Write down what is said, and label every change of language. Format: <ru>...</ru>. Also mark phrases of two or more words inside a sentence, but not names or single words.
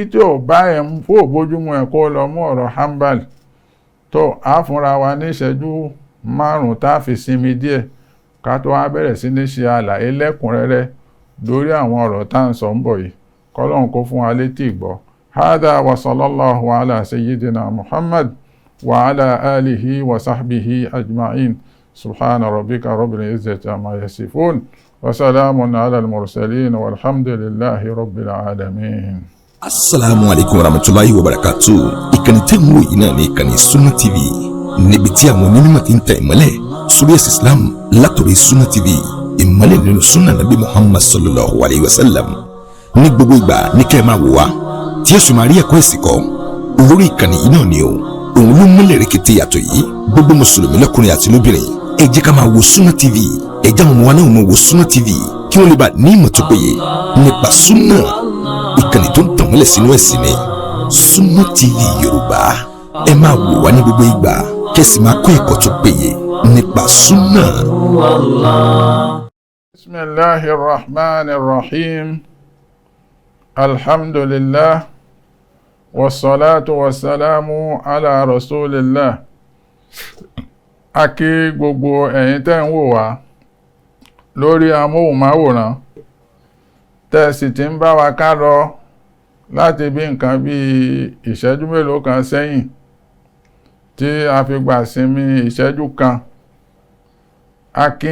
<yo>tí ò bá ẹ̀ ń fò bójúmu ẹ̀ kó lọ mú ọ̀rọ̀ Hanbali tó á fúnra wa ní ìṣẹ́jú 5 tá a fi sinmi díẹ̀ ká tó wá bẹ̀rẹ̀ sí ní ṣe àlàyé lẹ́kùnrẹ́rẹ́ lórí àwọn ọ̀rọ̀ tá à ń sọ ń bọ̀ yìí kọ́lọ́run kó fún wa létí ìgbọ́ hádà wa</yo> <ar>صلى الله على سيدنا محمد وعلى آله وصحبه أجمعين سبحان ربك رب العزة عما يصفون وسلام على المرسلين والحمد لله رب العالمين. السلام عليكم ورحمة الله وبركاته.</ar> <yo>Ìkànnì tẹ́ ń wò yìí náà ní ìkànnì Sunna TV níbi tí àwọn onímọ̀ ti ń tẹ ìmọ́lẹ̀ sórí ẹ̀sìn Islam látòrí Sunna TV ìmọ́lẹ̀ nínú Sunna Nabi Muhammad sallallahu</yo> <ar>عليه وسلم</ar> <yo>ní gbogbo ìgbà ní kẹ́ ẹ máa wò wá tí yóò sì máa rí ẹ̀kọ́ ẹ̀sìn kọ́ olórí ìkànnì yìí náà ni o òun ló múlẹ̀ rẹ̀kẹ̀tẹ̀ yàtọ̀ yìí gbogbo mùsùlùmí lọ́kùnrin àti lóbìnrin ẹ jẹ́ ká máa wo Sunna TV ẹ jẹ́ àwọn ọmọ wa náà máa wo Sunna TV kí wọ́n lè bá ní ìmọ̀ tó péye nípa Sunna ìkànnì tó ń tàn mọ́lẹ̀ sínú ẹ̀sìn ni Sunna TV Yorùbá ẹ máa wò wá ní gbogbo ìgbà kẹ́sì máa kọ́ ẹ̀kọ́ tó péye nípa Sunna.</yo> <ar>بسم الله الرحمن الرحيم الحمد لله والصلاة والسلام على رسول الله</ar> <yo>a kí gbogbo ẹ̀yin tẹ́ ń wò wá lórí amóhùnmáwòrán tẹ́ sì ti ń bá wa ká lọ láti bí nǹkan bí ìṣẹ́jú mélòó kan sẹ́yìn tí a fi gbà sinmi ìṣẹ́jú kan a kí</yo>